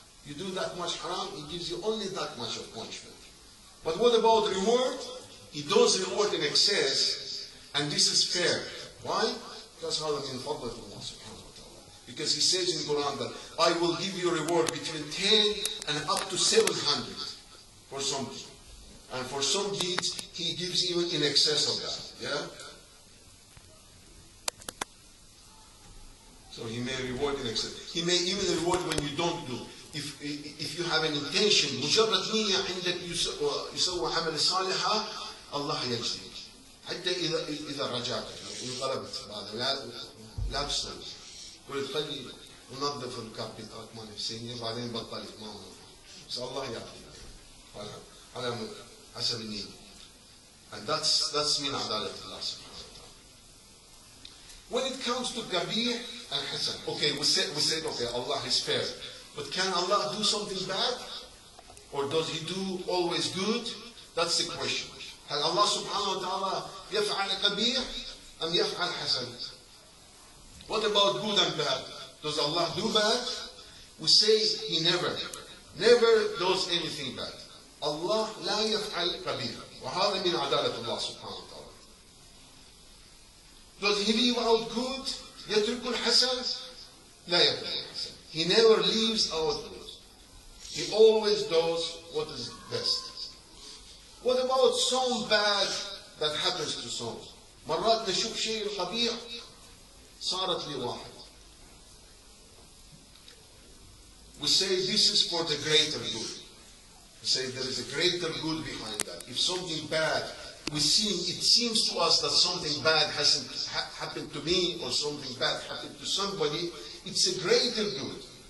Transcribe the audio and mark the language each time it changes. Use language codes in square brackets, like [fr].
[en] You do that much haram, He gives you only that much of punishment. But what about reward? He does reward in excess, and this is fair. Why? Because [ar] هذا من فضل الله سبحانه وتعالى. [en] Because He says in the Quran that I will give you reward between 10 and up to 700 for something. And for some deeds, He gives even in excess of that. Yeah? So He may reward in excess. He may even reward when you don't do. If you have an intention, [ar] مجرد نية عندك يسوي عمل صالحة, الله يجزيك. حتى إذا رجعت انقلبت لا تستوي. قلت خلي ننظف الكابيتال مال نفسية بعدين بطلت ما هو. بس الله يعطيك. على حسب النية. [en] And that's [ar] من عدالة الله سبحانه وتعالى. [en] When it comes to Kabir and Hasan, okay, we said okay, Allah is fair. But can Allah do something bad? Or does He do always good? That's the question. [ar] هل Allah subhanahu wa ta'ala يفعل كبير أم يفعل حسن? [en] What about good and bad? Does Allah do bad? We say He never does anything bad. [ar] Allah لا يفعل كبير. وهذا من عدالة الله سبحانه وتعالى. [en] Does He leave out good? [ar] يترك الحسن? لا يترك الحسن. [en] He never leaves out good. He always does what is best. What about some bad that happens to some? [ar] مرات نشوف شيء قبيح صارت لي واحد. [en] We say this is for the greater good. We say there is a greater good behind that. If something bad, it seems to us that something bad hasn't happened to me or something bad happened to somebody, it's a greater good.